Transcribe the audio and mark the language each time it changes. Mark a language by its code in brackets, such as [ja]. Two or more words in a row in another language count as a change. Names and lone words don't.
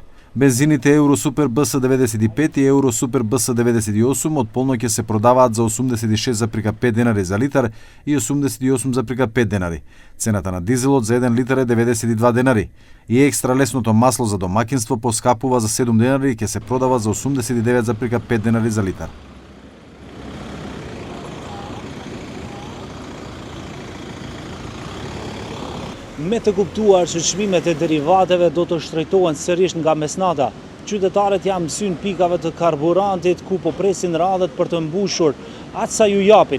[mk] Бензините Евро Супер БС 95 и Евро Супер БС 98 од полноќ се продаваат за 86,5 денари за литар и 88,5 денари. Цената на дизелот за 1 литар е 92 денари. И екстра лесното масло за домаќинство поскапува за 7 денари и ќе се продава за 89,5 денари за литар. [sq] Me të kuptuar që çmimet e derivateve do të shtrejtohen sërish nga mesnata. Qytetarët janë mësyn pikave të karburantit ku po presin radhët për të mbushur atë sa ju japin.